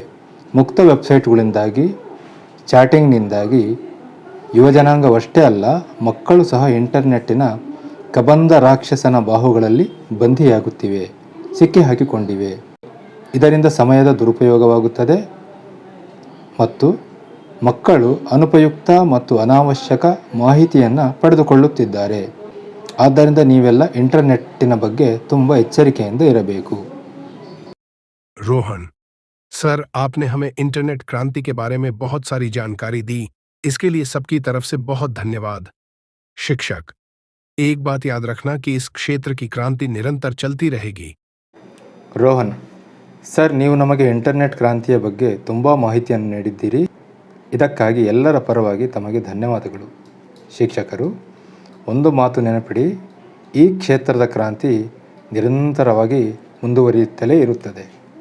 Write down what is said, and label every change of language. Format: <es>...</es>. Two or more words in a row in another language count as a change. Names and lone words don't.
<kn>ಮುಕ್ತ ವೆಬ್ಸೈಟ್ಗಳಿಂದಾಗಿ, ಚಾಟಿಂಗ್ನಿಂದಾಗಿ ಯುವಜನಾಂಗವಷ್ಟೇ ಅಲ್ಲ, ಮಕ್ಕಳು ಸಹ ಇಂಟರ್ನೆಟ್ಟಿನ ಕಬಂಧ ರಾಕ್ಷಸನ ಬಾಹುಗಳಲ್ಲಿ ಬಂಧಿಯಾಗುತ್ತಿವೆ, ಸಿಕ್ಕಿ ಹಾಕಿಕೊಂಡಿವೆ. ಇದರಿಂದ ಸಮಯದ ದುರುಪಯೋಗವಾಗುತ್ತದೆ ಮತ್ತು ಮಕ್ಕಳು ಅನುಪಯುಕ್ತ ಮತ್ತು ಅನಾವಶ್ಯಕ ಮಾಹಿತಿಯನ್ನು ಪಡೆದುಕೊಳ್ಳುತ್ತಿದ್ದಾರೆ. ಆದ್ದರಿಂದ ನೀವೆಲ್ಲ ಇಂಟರ್ನೆಟ್ಟಿನ ಬಗ್ಗೆ ತುಂಬ ಎಚ್ಚರಿಕೆಯಿಂದ ಇರಬೇಕು.</kn> <hi>रोहन, सर आपने हमें इंटरनेट क्रांति के बारे में बहुत सारी जानकारी दी, इसके लिए सबकी तरफ से बहुत धन्यवाद. शिक्षक, एक बात याद रखना कि इस क्षेत्र की क्रांति निरंतर चलती रहेगी.</hi> <kn>ರೋಹನ್, ಸರ್, ನೀವು ನಮಗೆ ಇಂಟರ್ನೆಟ್ ಕ್ರಾಂತಿಯ ಬಗ್ಗೆ ತುಂಬ ಮಾಹಿತಿಯನ್ನು ನೀಡಿದ್ದೀರಿ. ಇದಕ್ಕಾಗಿ ಎಲ್ಲರ ಪರವಾಗಿ ತಮಗೆ ಧನ್ಯವಾದಗಳು. ಶಿಕ್ಷಕರು, ಒಂದು ಮಾತು ನೆನಪಿಡಿ, ಈ ಕ್ಷೇತ್ರದ ಕ್ರಾಂತಿ ನಿರಂತರವಾಗಿ ಮುಂದುವರಿಯುತ್ತಲೇ ಇರುತ್ತದೆ.</kn>